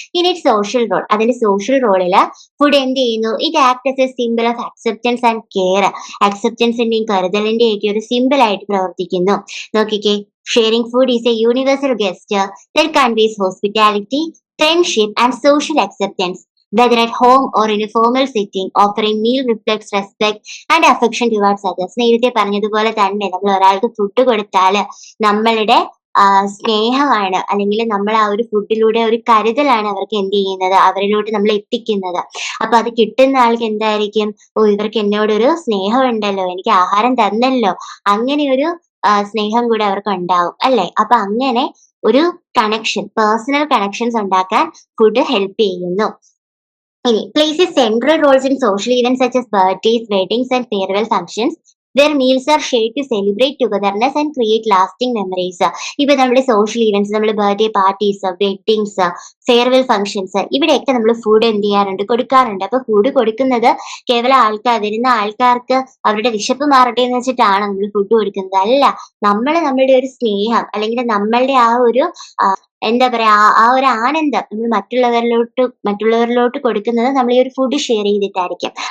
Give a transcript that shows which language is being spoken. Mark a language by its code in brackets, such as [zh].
[ml] ഇനി social role, അതിന്റെ social റോളില് food എന്ത് ചെയ്യുന്നു? [en] It act as a simple of acceptance and care. [ml] അക്സെപ്റ്റൻസിന്റെയും കരുതലിന്റെയും ഒക്കെ ഒരു സിമ്പിൾ ആയിട്ട് പ്രവർത്തിക്കുന്നു. [en] നോക്കിക്കേ, sharing food is a universal gesture that conveys hospitality, friendship and social acceptance. Whether at home or in a formal setting, offering meal reflects respect and affection towards others. [ml] നേരത്തെ പറഞ്ഞതുപോലെ തന്നെ നമ്മൾ ഒരാൾക്ക് ഫുഡ് കൊടുത്താൽ നമ്മളുടെ സ്നേഹമാണ്, അല്ലെങ്കിൽ നമ്മൾ ആ ഒരു ഫുഡിലൂടെ ഒരു കരുതലാണ് അവർക്ക് എന്ത് ചെയ്യുന്നത്? അവരിലോട്ട് നമ്മൾ എത്തിക്കുന്നത്. അപ്പൊ അത് കിട്ടുന്ന ആൾക്ക് എന്തായിരിക്കും? ഓ, ഇവർക്ക് എന്നോടൊരു സ്നേഹം ഉണ്ടല്ലോ, എനിക്ക് ആഹാരം തന്നല്ലോ, അങ്ങനെ ഒരു സ്നേഹം കൂടെ അവർക്ക് ഉണ്ടാവും അല്ലെ? അപ്പൊ അങ്ങനെ ഒരു കണക്ഷൻ, പേഴ്സണൽ കണക്ഷൻസ് ഉണ്ടാക്കാൻ ഫുഡ് ഹെൽപ്പ് ചെയ്യുന്നു. [en] ഇനി places central roles in social events such as birthdays, weddings and farewell functions where meals are shared to celebrate togetherness and create lasting memories. [ml] ഇപ്പൊ നമ്മുടെ സോഷ്യൽ ഇവന്റ്സ്, നമ്മുടെ birthday parties, weddings, farewell functions, ഇവിടെയൊക്കെ നമ്മൾ food എന്ത് ചെയ്യാറുണ്ട്, കൊടുക്കാറുണ്ട്. അപ്പൊ food കൊടുക്കുന്നത് കേവലം വരുന്ന ആൾക്കാർക്ക് അവരുടെ വിശപ്പ് മാറട്ടെ എന്ന് വെച്ചിട്ടാണ് നമ്മൾ ഫുഡ് കൊടുക്കുന്നത്. അല്ല, നമ്മൾ നമ്മളുടെ ഒരു സ്നേഹം അല്ലെങ്കിൽ നമ്മളുടെ ആ ഒരു എന്താ പറയാ ആ ഒരു ആനന്ദം നമ്മൾ മറ്റുള്ളവരിലോട്ട് കൊടുക്കുന്നത് നമ്മൾ ഈ ഒരു ഫുഡ് ഷെയർ ചെയ്തിട്ടായിരിക്കും.